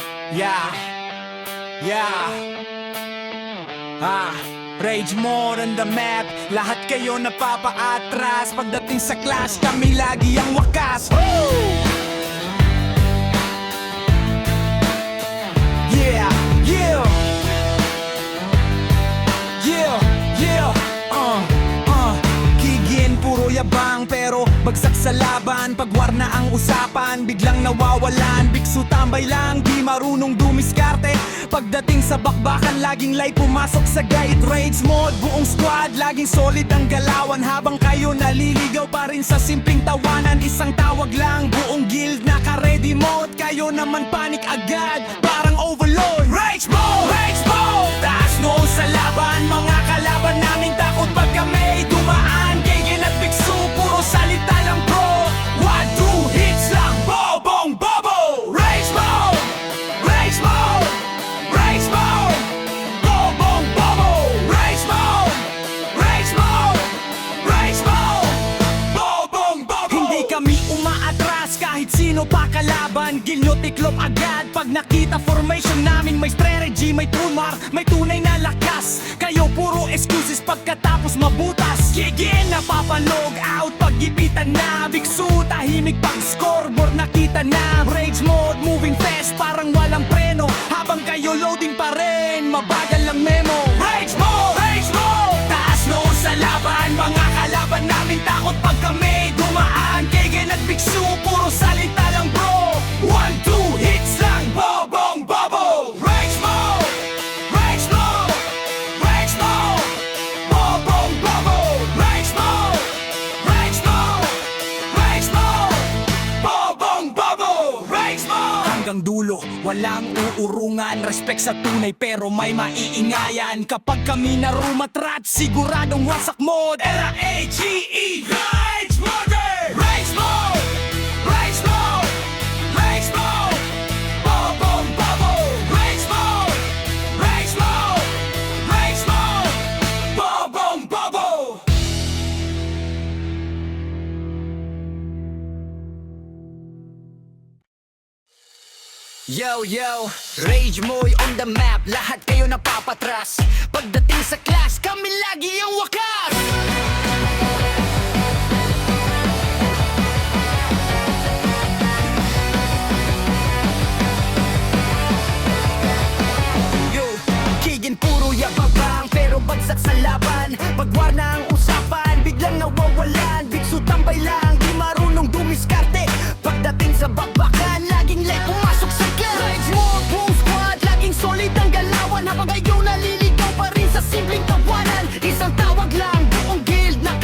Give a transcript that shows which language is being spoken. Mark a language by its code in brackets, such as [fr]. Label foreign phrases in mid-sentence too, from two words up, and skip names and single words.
[en] Yeah, yeah. Rage mode on the map. [tl] Lahat kayo napapaatras. Pagdating sa clash, kami lagi ang wakas. [en] Woo! Yeah, yeah. Yeah, yeah. [tl] Kigin, puro yabang pero bagsak sa laban. Pag war na ang usapan, biglang nawawalan. Biksu tambay lang, di marunong dumiskarte. Pagdating sa bakbakan, laging light pumasok sa guide. [en] Rage mode, [tl] buong squad, laging solid ang galawan. Habang kayo naliligaw pa rin sa simpleng tawanan. Isang tawag lang, buong guild naka- [en] ready mode. [tl] Kayo naman panic agad, parang overload. [en] Rage mode! Rage mode! [tl] Taas noo sa laban, mga kalaban namin takot pag kami dumaan. Gigin at biksu, puro salita lang bro. 1, 2 hits lang, bobong bobo. [en] Rage mode! Rage mode! Rage mode! [tl] Bobong bobo. [en] Rage mode! Rage mode! Rage mode! [tl] Bobong bobo. Hindi kami umaatras kahit sino pa kalaban. Gilyo tiklop agad pag nakita formation namin. May strategy, may tumar, may tunay na lakas. Kayo puro excuses pagkatapos mabutas. Gigin, napapanog out pag-ipitan na. Biksu, tahimik pag scoreboard nakita na. [en] Rage mode, moving fast, [tl] parang walang preno. Habang kayo loading pa rin, mabagal ang memo. [en] Rage mode! Rage mode! [tl] Taas noo sa laban, mga kalaban namin takot pag kami dumaan. Gigin at biksu, puro salita lang bro. 1, 2 hits lang, bobong bobo. [en] Rage mode! Rage mode! Rage mode! Bobong bobo. Rage mode! Rage mode! Rage mode! [tl] Bobong bobo. [en] Rage mode! [tl] Hanggang dulo, walang uurungan. Respect sa tunay pero may maiingayan. Kapag kami narumatrat, siguradong wasak mode. [en] R-A-G-E Rage mode! Rage mode! Rage mode! Rage mode! [tl] Bobong bobo. [en] Rage mode! Rage mode! Rage mode! [tl] Bobong bobo. [en] Yo, yo, Rage Moy on the map. [tl] Lahat kayo napapatras. Pagdating sa class, kami lagi ang wakas. Yo, Kigin puro yababang pero bagsak sa laban. Pagwar na ang usapan, biglang nawawalan. Biksu tambay lang, di marunong dumiskarte. Pagdating sa bakbakan, laging late pumasok sa gun. [en] Rage mode, [tl] buong squad, laging solid ang galawan. Habang kayo naliligaw pa rin sa simpleng tawanan. Isang tawag lang, buong guild